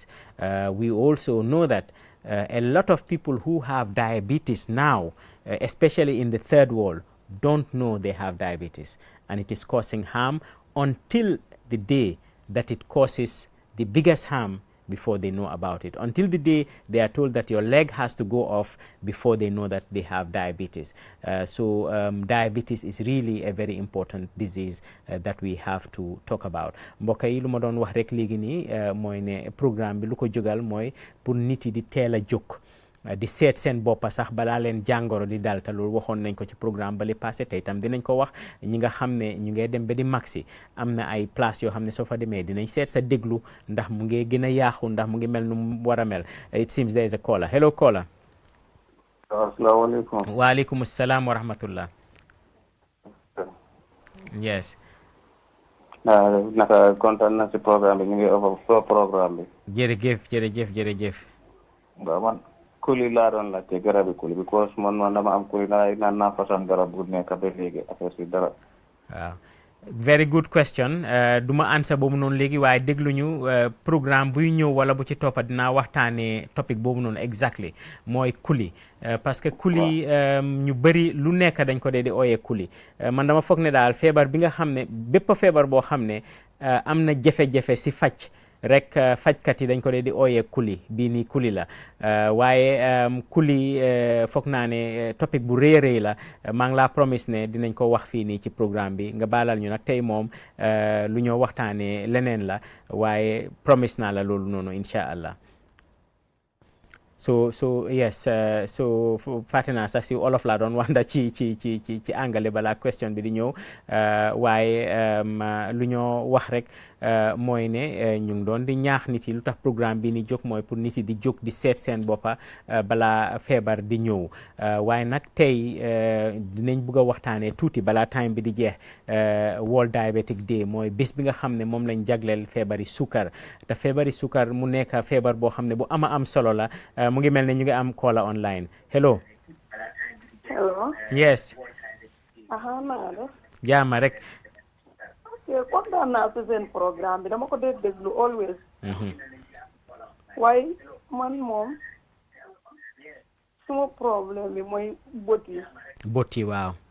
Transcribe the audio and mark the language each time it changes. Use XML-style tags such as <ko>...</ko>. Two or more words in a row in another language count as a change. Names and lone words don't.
<en>We also know that a lot of people who have diabetes now, especially in the third world, don't know they have diabetes, and it is causing harm until the day that it causes the biggest harm before they know about it, until the day they are told that your leg has to go off before they know that they have diabetes. So diabetes is really a very important disease that we have to talk about.</en> <wo>mbokk yi lu ma doon wax rek léegi nii mooy ne programme bi lu ko jógal mooy pour nit yi di teel a jóg di seet seen boppa sax balaa leen jàngoro di dal te loolu waxoon nañ ko ci programme bali passé tey itam dinañ ko wax ñi nga xam ne ñu ngee dem ba di maxi am na ay place yoo xam ne soo fa demee dinañ seet sa déglu ndax mu ngi gën a yaaxu ndax mu ngi mel nu mu war a mel.</wo> <en>It seems there is a caller. Hello caller.</en> <ar>Assalamualaikum. وعليكم السلام ورحمة الله.</ar> <en>Yes.</en> <wo>Naka kontaan na ci programme bi ñu ngi over programme bi. jërëjëf. Ba man kuli laa doon laajte garabi kuli because man dama am kuli naan naa façon garab bu nekk ba léegi affaire si dara.</wo> <en>waaw very good question.</en> <wo>du ma answer boobu noonu léegi waaye dégluñu programme buy ñëw wala bu ci toppa dinaa waxtaanee topic boobu noonu exactly mooy kuli parce que kuli ñu bëri lu nekk dañ ko dee di ooyee kuli man dama foog ne daal feebar bi nga xam ne bépp feebar boo xam ne am na jafe-jafe si faj rek fajkat yi dañ ko dee di ooyee kuli bii nii kuli la waaye kuli foog naa ne topic bu rëy a rëy la maa ngi laa promise ne dinañ ko wax fii nii ci programme bi nga baalal ñu nag tey moom lu ñoo waxtaanee leneen la waaye promise naa la loolu noonu</wo> <ar>إن شاء الله.</ar> <wo>so yes so fàtte naa sax si olof laa doon wax ndax ci angale balaa question bi di ñëw waaye lu ñoo wax rek mooy ne ñu ngi doon di ñaax nit yi lu tax programme bi ni jóg mooy pour nit yi di jóg di seet seen boppa balaa feebar di ñëw waaye nag tey dinañ bugg a waxtaanee tuuti balaa time bi di jeex World Diabetic Day mooy bés bi nga xam ne moom lañ jagleel feebari sukar te feebari sukar mu nekk feebar boo xam ne bu am solo la. mu ngi mel ne ñu ngi am</wo> <en>caller online. Hello. Yes.</en> <wo>jaama rek. kontaan naa si seen programme bi dama ko dee déglu always. waaye man moom suma problème bi mooy bët yi. bët yi waaw.</wo>